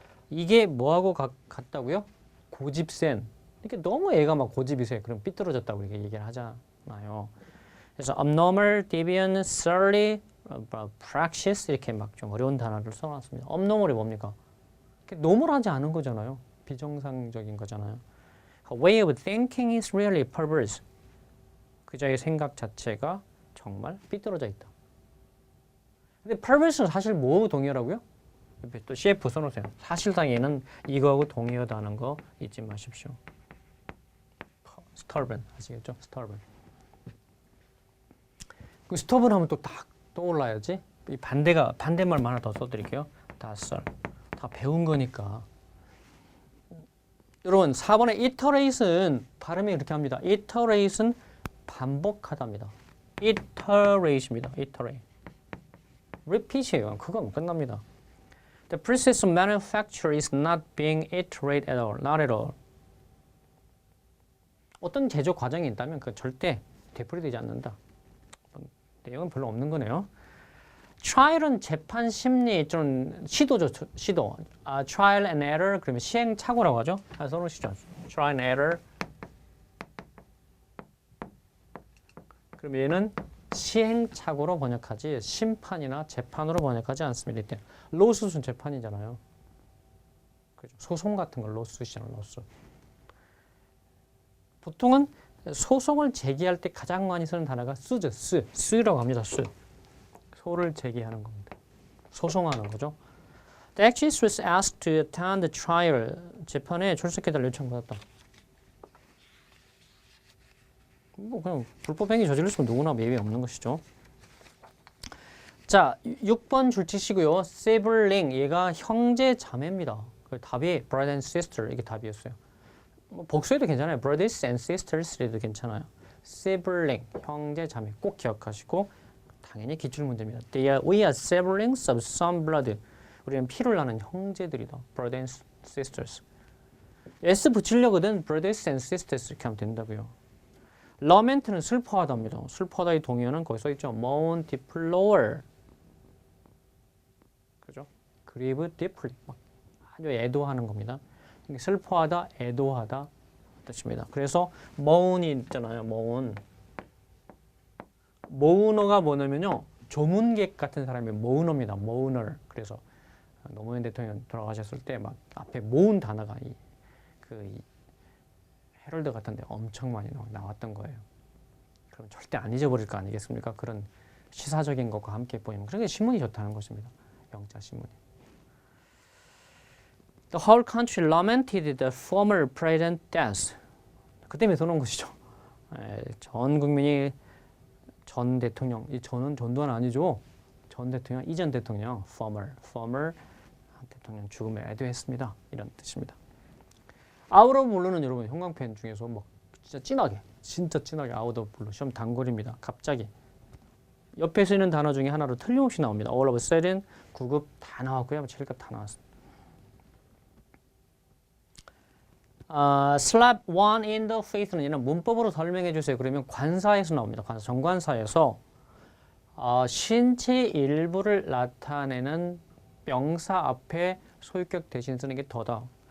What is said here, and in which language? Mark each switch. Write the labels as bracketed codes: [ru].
[ko] 이게 뭐하고 같다고요? 고집센. 이렇게 너무 애가 막 고집이 세. 그럼 삐뚤어졌다고 이렇게 얘기를 하잖아요. 그래서 [en] abnormal, deviant, surly, practice [ko] 이렇게 막 좀 어려운 단어를 써놨습니다. abnormal이 뭡니까? 노멀하지 않은 거잖아요. 비정상적인 거잖아요. [en] Her way of thinking is really perverse. [ko] 그자의 생각 자체가 정말 삐뚤어져 있다. 근데 perverse는 사실 뭐하고 동의하라고요? 옆에 또 CF 써놓으세요. 사실상에는 이거하고 동의하다는 거 잊지 마십시오. stubborn 아시겠죠? [en] stubborn. [ko] 그 stubborn 하면 또 딱 떠올라야지. 이 반대말만 하나 더 써드릴게요. 다 배운 거니까. 여러분 4번의 iterate은 발음이 이렇게 합니다. iterate은 반복하다입니다. iterate입니다. iterate. repeat이에요. 그거면 끝납니다. [en] The process of manufacture is not being iterated at all. Not at all. [ko] 어떤 제조 과정이 있다면 그 절대 되풀이되지 않는다. 내용은 별로 없는 거네요. trial은 재판 심리 좀 시도죠. 시도. [en] trial and error [ko] 그러면 시행착오라고 하죠. 써놓으시죠. [en] trial and error. [ko] 그럼 얘는 시행착오로 번역하지 심판이나 재판으로 번역하지 않습니다. 이때 lawsuit은 재판이잖아요. 그죠? 소송 같은 걸 lawsuit이잖아요. [en] lawsuit. [ko] 보통은 소송을 제기할 때 가장 많이 쓰는 단어가 sue라고 합니다. 소를 제기하는 겁니다. 소송하는 거죠. [en] The actress was asked to attend the trial. [ko] 재판에 출석해달라 요청받았다. 뭐 그냥 불법행위 저질렀으면 누구나 예외 없는 것이죠. 자, 6번 줄치시고요. sibling, 얘가 형제 자매입니다. 답이 brother and sister 이게 답이었어요. 뭐 복수해도 괜찮아요. [en] brothers and sisters [ko] 해도 괜찮아요. sibling, 형제 자매 꼭 기억하시고 당연히 기출문제입니다. [en] We are siblings of some blood. [ko] 우리는 피를 나는 형제들이다. [en] brothers and sisters. [ko] S 붙이려거든 brothers and sisters 이렇게 하면 된다고요. lament는 슬퍼하다입니다. 슬퍼하다의 동의어는 거기 써있죠. [en] mourn, deplore. [ko] 그죠? [en] grieve deeply. [ko] 막 아주 애도하는 겁니다. 슬퍼하다, 애도하다 뜻입니다. 그래서 mourn이 있잖아요. mourn. 모으너가 뭐냐면요. 조문객 같은 사람이 모으너입니다. 모으너. 그래서 노무현 대통령 돌아가셨을 때 막 앞에 모은 단어가 이 헤럴드 같은데 엄청 많이 나왔던 거예요. 그럼 절대 안 잊어버릴 거 아니겠습니까? 그런 시사적인 것과 함께 보이면 그런 게 신문이 좋다는 것입니다. 영자 신문이. [en] The whole country lamented the former president's death. [ko] 그 때문에 써놓은 것이죠. 전 국민이 전 대통령, 이 전은 전두환 아니죠. 전 대통령, 이전 대통령, former 대통령 죽음에 애도했습니다. 이런 뜻입니다. [en] Out of blue [ko] 는 여러분 형광펜 중에서 막 진짜 진하게 [en] out of blue [ko] 시험 단골입니다. 갑자기 옆에 쓰이는 단어 중에 하나로 틀림없이 나옵니다. [en] All of a sudden [ko] 9급 다 나왔고요. 7급 다 나왔습니다. [en] slap one in the face [ko] 는 얘는 문법으로 설명해 주세요. 그러면 관사에서 나옵니다. 정관사에서 신체 일부를 나타내는 명사 앞에 소유격 대신 쓰는 게 더다.